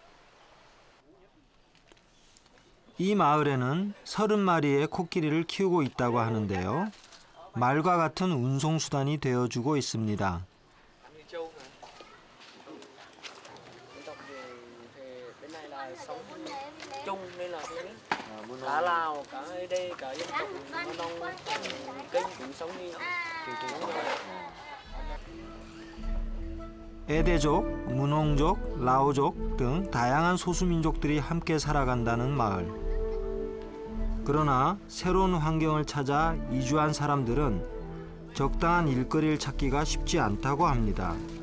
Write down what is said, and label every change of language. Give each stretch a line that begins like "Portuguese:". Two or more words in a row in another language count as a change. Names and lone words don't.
Korean: 이 마을에는 30마리의 코끼리를 키우고 있다고 하는데요. 말과 같은 운송수단이 되어주고 있습니다.
Vietnamese: Cả Lào, cả đây, cả dân tộc Mông, Kinh cũng sống như
Korean: 에데족, 문홍족, 라오족 등 다양한 소수민족들이 함께 살아간다는 마을. 그러나 새로운 환경을 찾아 이주한 사람들은 적당한 일거리를 찾기가 쉽지 않다고 합니다.